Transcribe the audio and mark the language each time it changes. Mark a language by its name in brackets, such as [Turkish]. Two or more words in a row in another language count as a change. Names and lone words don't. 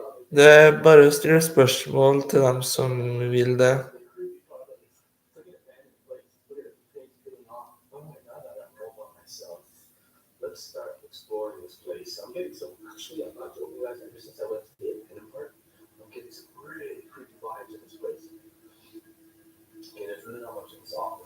[Norwegian] Det er bare å stille spørsmål til dem som vil det. [English] Let's start exploring this place. I'm getting some, actually, I'm not joking, guys. Ever since I went to the Independent Park, I'm getting some really creepy vibes in this place. And there's really not much in this office.